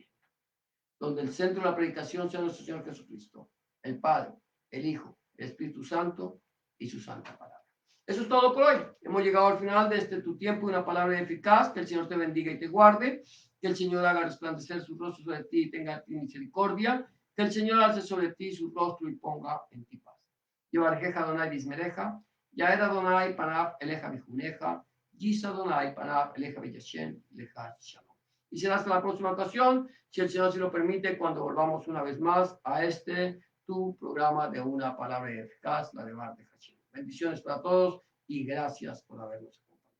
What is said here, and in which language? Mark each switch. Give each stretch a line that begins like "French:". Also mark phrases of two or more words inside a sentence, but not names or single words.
Spanish: Donde el centro de la predicación sea nuestro Señor Jesucristo, el Padre, el Hijo, el Espíritu Santo y su santa palabra. Eso es todo por hoy. Hemos llegado al final de tu tiempo de una palabra eficaz. Que el Señor te bendiga y te guarde. Que el Señor haga resplandecer su rostro sobre ti y tenga ti misericordia. Que el Señor alce sobre ti su rostro y ponga en ti paz.
Hebrew: יברכך אדוני וישמרך יאר אדוני פניו אליך ויחנך. ישא אדוני פניו אליך וישם לך שלום.
Spanish: Y será hasta la próxima ocasión, si el Señor se lo permite, cuando volvamos una vez más a tu programa de una palabra eficaz, la de Mar de Hachim. Bendiciones para todos y gracias por habernos